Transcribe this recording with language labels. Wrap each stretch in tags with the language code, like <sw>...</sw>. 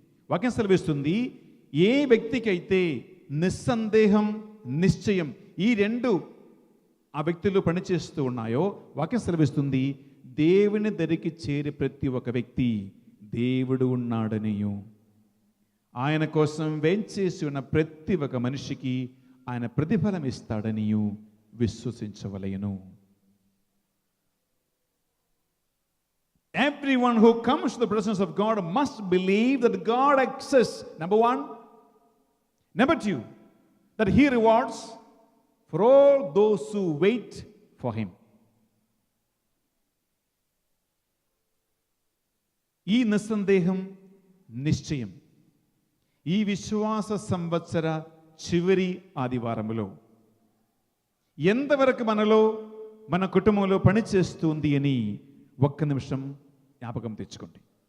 <te>వాక్యం సెలవిస్తుంది, ఏ వ్యక్తికైతే నిస్సందేహం, నిశ్చయం ఈ 2 ఆ వ్యక్తులు పనిచేస్తూ ఉన్నాయో వాక్యం సెలవిస్తుంది, దేవుని దరికి చేరి ప్రతి ఒక్క వ్యక్తి దేవుడు ఉన్నాడనియు, ఆయన కోసం వేంచేసి ఉన్న ప్రతి ఒక్క మనిషికి ఆయన ప్రతిఫలం ఇస్తాడనియు విశ్వసించవలెను.</te> <en>Everyone who comes to the presence of God must believe that God exists, number 1. Number 2, that He rewards for all those who wait for Him.</en> <te>ఈ నిస్సందేహం, నిశ్చయం ఈ విశ్వాస సంవత్సర చివరి ఆదివారములో ఎంతవరకు మనలో, మన కుటుంబంలో పనిచేస్తుంది అని ఒక్క నిమిషం జ్ఞాపకం తెచ్చుకోండి.</te>